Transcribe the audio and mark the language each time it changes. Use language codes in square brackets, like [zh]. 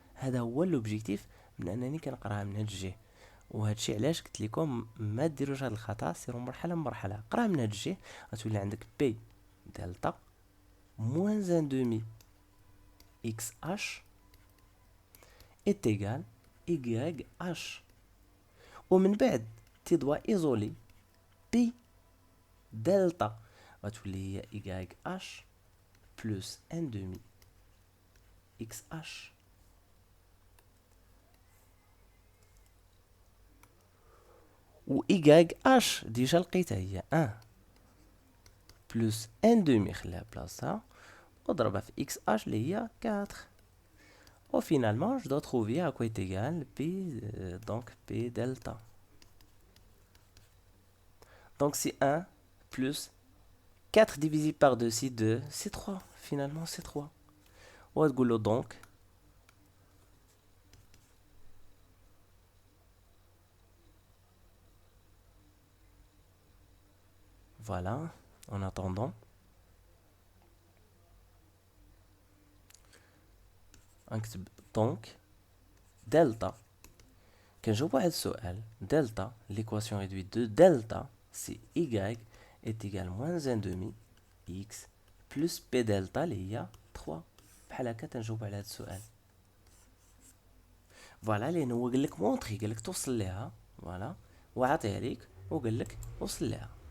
[ar] هذا هو لوبجيكتيف من انني كنقراها من هاد الجهه. وهذا الشيء علاش قلت لكم ما ديروش هذا الخطا، سيروا مرحله بمرحله. قرا من هاد الجهه غتولي عندك بي دلتا [fr] moins 1 demi XH est égal YH. [ar] ومن بعد [fr] tu dois isoler P delta [ar] غتولي هي YH plus 1 demi XH. و YH ديجا لقيتها هي 1 plus 1 demi، خليها بلاصتها واضربها في XH اللي هي 4. [fr] و finalement je dois trouver à quoi est égal P, donc P delta. Donc c'est 1 plus 4 divisé par 2, c'est 2, c'est 3. Finalement c'est 3. [ar] وتقول له donc voilà, [fr] en attendant [ar] نكتب donc delta. كنجاوب واحد السؤال [fr] delta l'équation réduite de delta c'est y est égal moins 1 demi x plus p delta اللي هي 3. [ar] بحال هكا تنجاوب على هذا السؤال. فوالا لان هو قال لك مونطري، قال لك توصل ليها، فوالا وعطيها ليك وقال لك وصل ليها.